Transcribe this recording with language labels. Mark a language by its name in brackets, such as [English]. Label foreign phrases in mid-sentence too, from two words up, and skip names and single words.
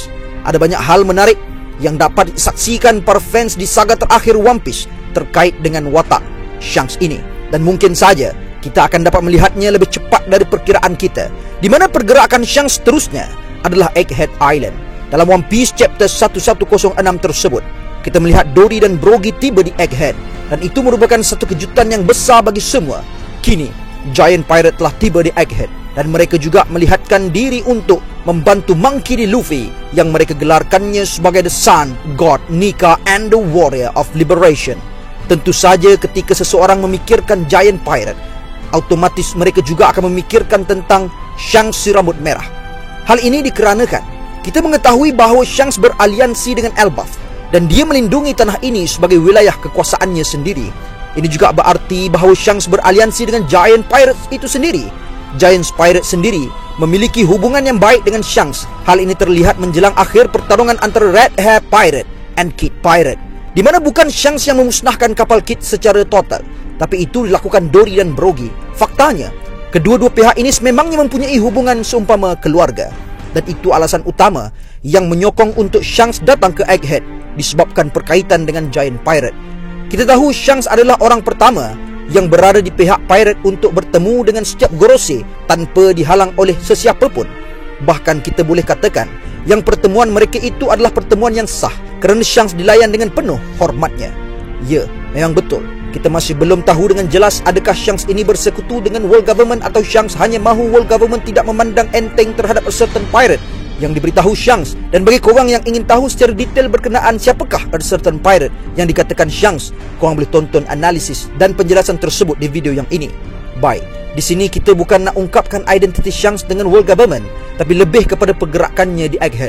[Malay] Ada banyak hal menarik yang dapat disaksikan para fans di saga terakhir One Piece terkait dengan watak Shanks ini, dan mungkin saja kita akan dapat melihatnya lebih cepat dari perkiraan kita, di mana pergerakan Shanks seterusnya adalah Egghead Island. Dalam One Piece Chapter 1106 tersebut, kita melihat Dory dan Brogy tiba di Egghead, dan itu merupakan satu kejutan yang besar bagi semua. Kini, Giant Pirate telah tiba di Egghead, dan mereka juga melihatkan diri untuk membantu Monkey D. Luffy yang mereka gelarkannya sebagai [English] The Sun, God, Nika, and the Warrior of Liberation. [Malay] Tentu saja ketika seseorang memikirkan Giant Pirate, otomatis mereka juga akan memikirkan tentang Shanks si rambut merah. Hal ini dikarenakan kita mengetahui bahawa Shanks beraliansi dengan Elbaf, dan dia melindungi tanah ini sebagai wilayah kekuasaannya sendiri. Ini juga berarti bahawa Shanks beraliansi dengan Giant Pirates itu sendiri. Giant Pirates sendiri memiliki hubungan yang baik dengan Shanks. Hal ini terlihat menjelang akhir pertarungan antara Red Hair Pirate and Kid Pirate, di mana bukan Shanks yang memusnahkan kapal Kid secara total, tapi itu dilakukan Dory dan Brogy. Faktanya, kedua-dua pihak ini memangnya mempunyai hubungan seumpama keluarga, dan itu alasan utama yang menyokong untuk Shanks datang ke Egghead, disebabkan perkaitan dengan Giant Pirate. Kita tahu Shanks adalah orang pertama yang berada di pihak pirate untuk bertemu dengan setiap Gorosei tanpa dihalang oleh sesiapa pun. Bahkan kita boleh katakan yang pertemuan mereka itu adalah pertemuan yang sah kerana Shanks dilayan dengan penuh hormatnya. Ya, memang betul. Kita masih belum tahu dengan jelas adakah Shanks ini bersekutu dengan World Government atau Shanks hanya mahu World Government tidak memandang enteng terhadap [English] a certain pirate [Malay] yang diberitahu Shanks. Dan bagi korang yang ingin tahu secara detail berkenaan siapakah [English] a certain pirate [Malay] yang dikatakan Shanks, korang boleh tonton analisis dan penjelasan tersebut di video yang ini. Baik, di sini kita bukan nak ungkapkan identiti Shanks dengan World Government, tapi lebih kepada pergerakannya di Egghead.